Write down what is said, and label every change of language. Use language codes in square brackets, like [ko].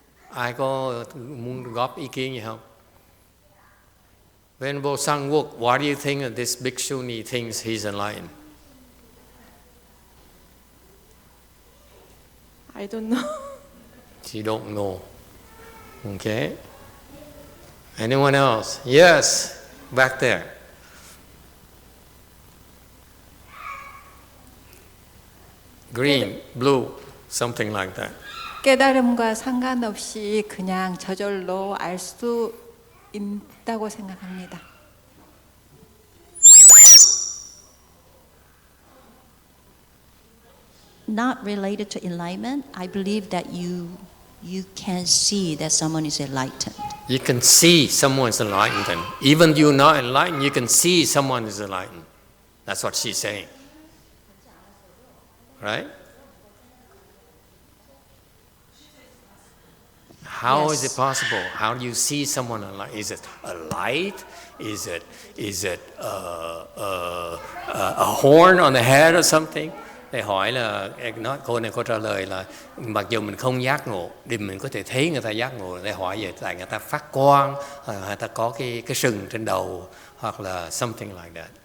[vi] Ai có muốn góp ý kiến gì không? [en] Venerable Sangwok, why do you think that this bhikshuni thinks he's enlightened? I don't know. You don't know. Okay. Anyone else? Yes, back there. Green, blue, something like that. [ko] 깨달음과 상관없이 그냥 저절로 알 수 있다고 생각합니다. [en] Not related to enlightenment, I believe that you can see that someone is enlightened. You can see someone's enlightened. Even you're not enlightened, you can see someone is enlightened. That's what she's saying. Right? How is it possible? How do you see someone enlightened? Is it a light? Is it a horn on the head or something? [vi] Thầy hỏi là cô này có trả lời là mặc dù mình không giác ngộ, thì mình có thể thấy người ta giác ngộ. Thầy hỏi về tại người ta phát quang, người ta có cái sừng trên đầu, hoặc là [en] something like that.